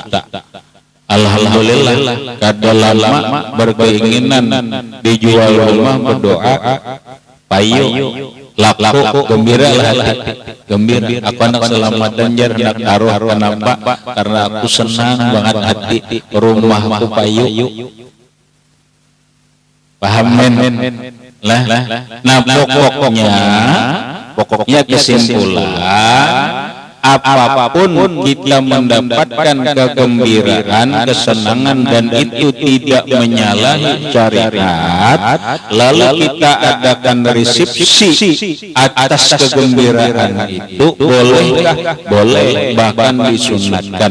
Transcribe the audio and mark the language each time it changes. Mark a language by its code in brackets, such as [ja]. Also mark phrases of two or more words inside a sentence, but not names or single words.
[id] Alhamdulillah, kada lama berkeinginan dijual rumah, berdoa payu laku gembira aku anak selamatan jar hendak taruh. Kenapa? Karena aku senang banget hati rumahku payu. Paham men? Nah pokoknya kesimpulan, apapun kita mendapatkan kegembiraan, kesenangan, dan itu tidak menyalahi syariat, lalu kita adakan resepsi atas kegembiraan itu, boleh, bahkan disunatkan.